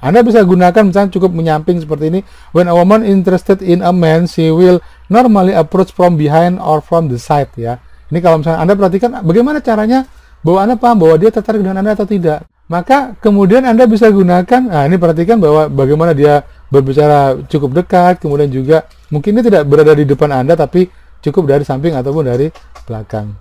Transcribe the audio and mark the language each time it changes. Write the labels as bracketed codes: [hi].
[id] Anda bisa gunakan misalnya cukup menyamping seperti ini. [en] When a woman interested in a man, she will normally approach from behind or from the side ya. [id] Ini kalau misalnya Anda perhatikan bagaimana caranya bahwa Anda paham bahwa dia tertarik dengan Anda atau tidak. Maka kemudian Anda bisa gunakan, nah ini perhatikan bahwa bagaimana dia berbicara cukup dekat, kemudian juga mungkin ini tidak berada di depan Anda tapi cukup dari samping ataupun dari belakang.